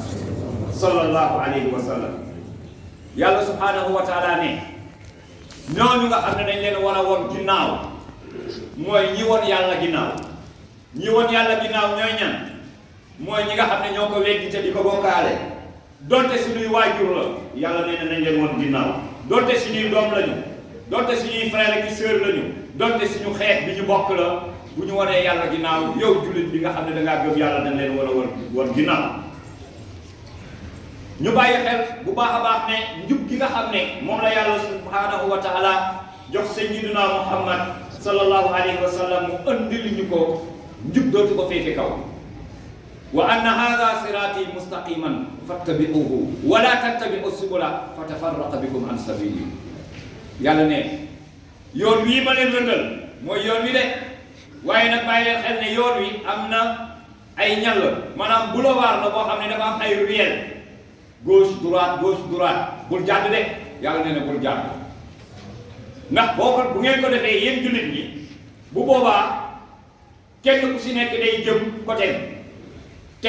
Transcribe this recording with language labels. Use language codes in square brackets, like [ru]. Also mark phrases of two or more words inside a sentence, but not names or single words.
[ar] صلى الله عليه وسلم [wo] yàlla [ar] سبحانه وتعالى [wo] ne ñooñu nga xam ne dañ leen war a woon ginnaaw mooy ñi woon yàlla ginnaaw ñi woon yàlla ginnaaw ñooy ñan mooy ñi nga xam ne ñoo ko weddi te di ko bokkaale donte suñuy waajur la yàlla nee na nañ leen woon ginnaaw donte suñuy doom lañu donte suñuy frère ak sœur lañu donte suñu xeet bi ñu bokk la bu ñu wanee yàlla ginnaaw yow jullit bi nga xam ne dangaa gëm yàlla dañ leen war a woon ginnaaw ñu bàyyi xel bu baax a baax ne njub gi nga xam ne moom la yàlla [ar] سبحانه وتعالى [wo] jox sayyiduna Muhammad [ar] صلى الله عليه وسلم [wo] mu andil ñu ko njub dootu ko féete kaw [ar] وأن هذا صراطي مستقيما فاتبعوه ولا تتبعوا السبل فتفرق بكم عن سبيله [wo] yàlla ne yoon wii ma leen rëndal mooy yoon wi de waaye nag bàyyi leen xel ne yoon wi am na ay ñàll maanaam boulevard la boo xam ne dafa am ay [fr] ruelle gauche droite [wo] bul jàdd de yàlla nee na bul jàdd ndax boo ko bu ngeen ko defee yéen jullit ñi bu boobaa kenn ku si nekk day jëm côté te